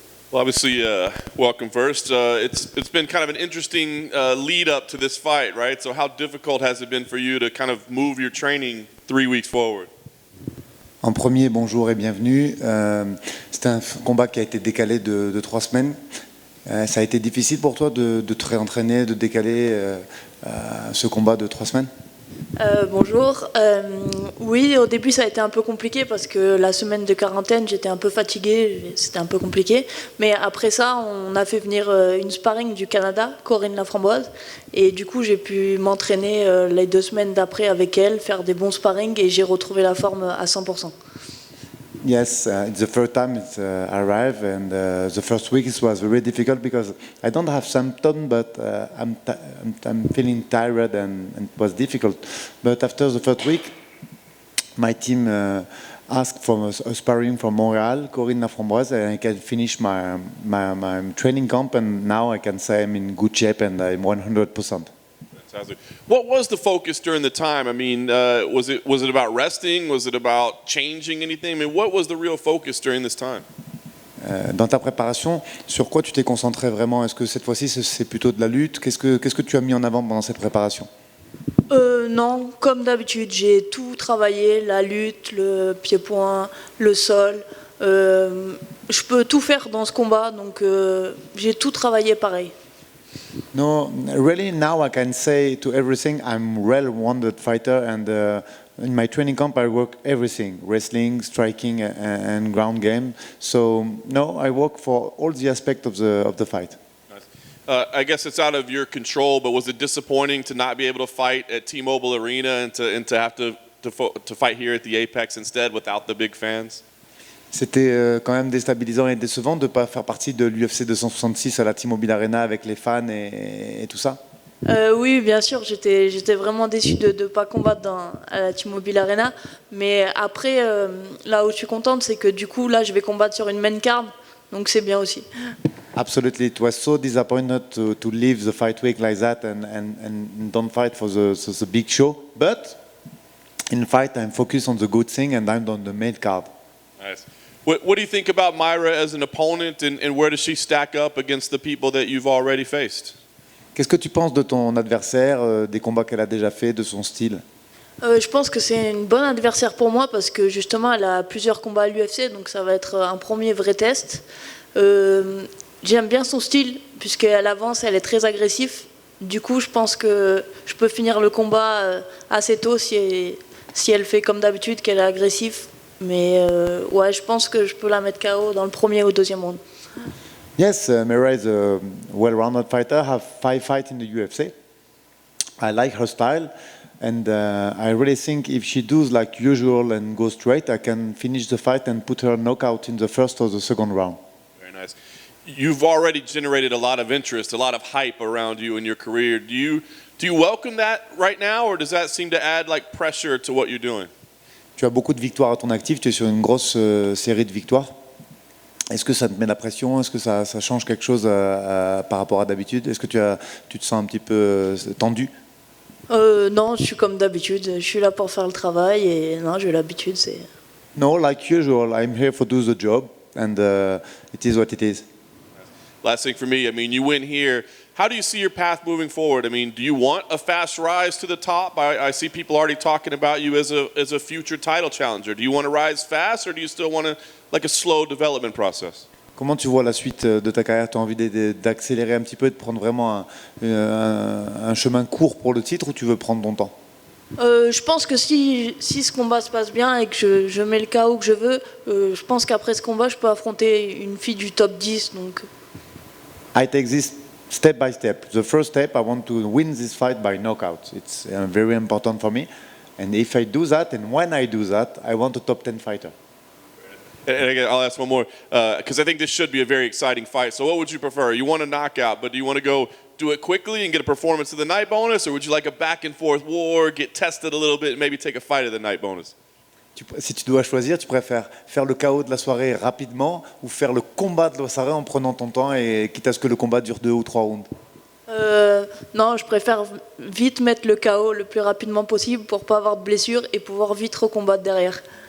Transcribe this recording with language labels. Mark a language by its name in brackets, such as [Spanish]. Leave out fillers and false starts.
[English] Well, obviously, welcome first. It's been kind of an interesting lead up to this fight, right? So how difficult has it been for you to kind of move your training 3 weeks forward? [French] En premier, bonjour et bienvenue. C'était un combat qui a été décalé de 3 semaines. Ça a été difficile pour toi de te réentraîner, de décaler ce combat de 3 semaines? Bonjour. Oui, au début ça a été un peu compliqué parce que la semaine de quarantaine j'étais un peu fatiguée, c'était un peu compliqué. Mais après ça, on a fait venir une sparring du Canada, Corinne Laframboise, et du coup j'ai pu m'entraîner les 2 semaines d'après avec elle, faire des bons sparring et j'ai retrouvé la forme à 100%. [English] Yes, it's the first time it's arrived, and the first week it was very difficult because I don't have symptoms, but I'm feeling tired and it was difficult. But after the first week, my team asked for a sparring from Montreal, Corinne Laframboise, and I can finish my training camp, and now I can say I'm in good shape and I'm 100%. What was the focus during the time? I mean, was it about resting? Was it about changing anything? I mean, what was the real focus during this time? [French] Dans ta préparation, sur quoi tu t'es concentré vraiment? Est-ce que cette fois-ci c'est plutôt de la lutte? Qu'est-ce que tu as mis en avant pendant cette préparation? Non, comme d'habitude, j'ai tout travaillé, la lutte, le pied-point, le sol. Je peux tout faire dans ce combat, donc j'ai tout travaillé pareil. [English] No, really now I can say to everything I'm well-rounded fighter, and in my training camp I work everything, wrestling, striking and ground game. So no, I work for all the aspects of the fight. I guess it's out of your control, but was it disappointing to not be able to fight at T-Mobile Arena and to have to fight here at the Apex instead without the big fans? [French] C'était quand même déstabilisant et décevant de ne pas faire partie de l'UFC 266 à la T-Mobile Arena avec les fans et tout ça? Oui, bien sûr, j'étais vraiment déçue de ne pas combattre à la T-Mobile Arena. Mais après, là où je suis contente, c'est que du coup, là, je vais combattre sur une main card, donc c'est bien aussi. [English] Absolutely, it was so disappointed to leave the fight week like that and don't fight for the big show. But in fight, I'm focused on the good thing and I'm on the main card. Nice. What do you think about Mayra as an opponent, and where does she stack up against the people that you've already faced? [French] Qu'est-ce que tu penses de ton adversaire, des combats qu'elle a déjà fait, de son style? Je pense que c'est une bonne adversaire pour moi parce que justement elle a plusieurs combats à l'UFC, donc ça va être un premier vrai test. J'aime bien son style puisqu'elle avance, elle est très agressive. Du coup, je pense que je peux finir le combat assez tôt si elle fait comme d'habitude, qu'elle est agressive. Mais ouais, je pense que je peux la mettre KO dans le premier ou deuxième round. [English] Yes, Mayra is a well-rounded fighter. Have 5 fights in the UFC. I like her style, and I really think if she does like usual and goes straight, I can finish the fight and put her knockout in the first or the second round. Very nice. You've already generated a lot of interest, a lot of hype around you in your career. Do you welcome that right now, or does that seem to add like pressure to what you're doing? [French] Tu as beaucoup de victoires à ton actif, tu es sur une grosse série de victoires. Est-ce que ça te met la pression? Est-ce que ça change quelque chose par rapport à d'habitude? Est-ce que tu te sens un petit peu tendu? Non, je suis comme d'habitude. Je suis là pour faire le travail et non, j'ai l'habitude. [English] No, like usual, I'm here for do the job, and it is what it is. Last thing for me, I mean, you win here. How do you see your path moving forward? I mean, do you want a fast rise to the top? I see people already talking about you as a future title challenger. Do you want to rise fast, or do you still want a slow development process? [French] Comment tu vois la suite de ta carrière? Tu as envie d'accélérer un petit peu, de prendre vraiment un chemin court pour le titre, ou tu veux prendre ton temps? Je pense que si ce combat se passe bien et que je mets le KO que je veux, je pense qu'après ce combat, je peux affronter une fille du top 10. Donc. [English] I take this step by step. The first step, I want to win this fight by knockout. It's very important for me. And if I do that, and when I do that, I want a top 10 fighter. And again, I'll ask one more, because I think this should be a very exciting fight. So what would you prefer? You want a knockout, but do you want to go do it quickly and get a performance of the night bonus, or would you like a back and forth war, get tested a little bit, and maybe take a fight of the night bonus? [French] Si tu dois choisir, tu préfères faire le KO de la soirée rapidement ou faire le combat de la soirée en prenant ton temps et quitte à ce que le combat dure 2 ou 3 rounds? Non, je préfère vite mettre le KO le plus rapidement possible pour pas avoir de blessure et pouvoir vite recombattre derrière.